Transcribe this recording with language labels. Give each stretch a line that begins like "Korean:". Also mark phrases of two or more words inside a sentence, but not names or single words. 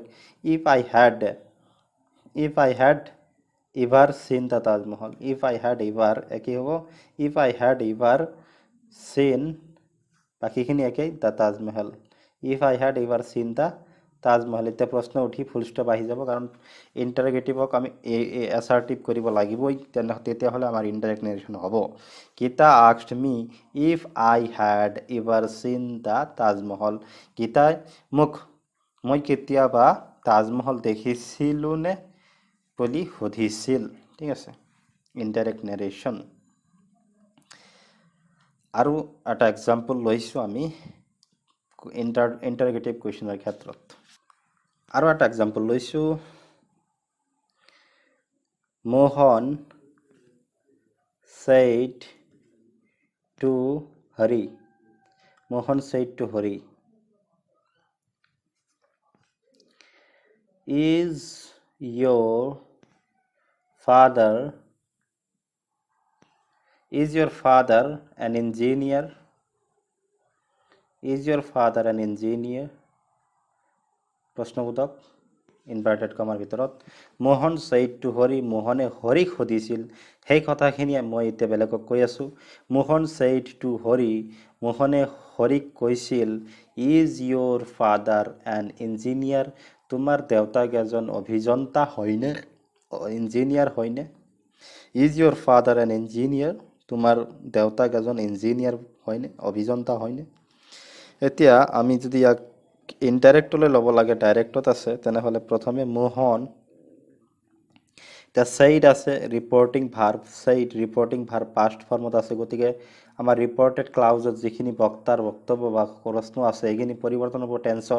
English: If I had ever seen the Taj Mahal, if I had ever
Assamese: একেই হ'ব,
English: if I had ever seen,
Assamese: বাকীখিনি একেই,
English: the Taj Mahal, if I had ever seen the Taj Mahal.
Assamese: এতিয়া প্ৰশ্ন উঠি
English: full stop
Assamese: আহি যাব, কাৰণ ইণ্টাৰগেটিভক আমি এছাৰ্টিভ কৰিব লাগিবই, তেতিয়াহ'লে আমাৰ
English: indirect narration
Assamese: হ'ব।
English: Geeta asked me if I had ever seen the Taj Mahal,
Assamese: গীতাই মই কেতিয়াবা তাজমহল দেখিছিলোঁ নে বুলি সুধিছিল, ঠিক আছে,
English: indirect narration.
Assamese: আৰু এটা এক্সাম্পল লৈছোঁ আমি
English: interrogative questionৰ
Assamese: ক্ষেত্ৰত। আৰু এটা এক্সাম্পল লৈছোঁ, মোহন
English: said to Hari. Mohan said to Hari, is your father an engineer? Is your father an engineer?
Assamese: প্ৰশ্নবোধক
English: inverted commaৰ
Assamese: ভিতৰত মোহন
English: said to Hari,
Assamese: মোহনে হৰিক সুধিছিল। সেই কথাখিনিয়ে মই এতিয়া বেলেগক কৈ আছোঁ। মোহন
English: said to Hari,
Assamese: মোহনে হৰিক কৈছিল,
English: is your father an engineer?
Assamese: তোমাৰ দেউতাক এজন অভিযন্তা হয়নে? ইঞ্জিনিয়াৰ হয়নে?
English: Is your father an engineer?
Assamese: তোমাৰ দেউতাক এজন ইঞ্জিনিয়াৰ হয়নে? অভিযন্তা হয়নে? এতিয়া আমি যদি ইয়াক ইনডাইৰেক্টলৈ ল'ব লাগে, ডাইৰেক্টত আছে, তেনেহ'লে প্ৰথমে মোহন, এতিয়া said আছে,
English: reporting verb, said reporting verb past formত
Assamese: আছে, গতিকে আমাৰ
English: reported clauseত
Assamese: যিখিনি বক্তাৰ বক্তব্য বা প্ৰশ্ন আছে সেইখিনি পৰিৱৰ্তন হ'ব টেন্সৰ।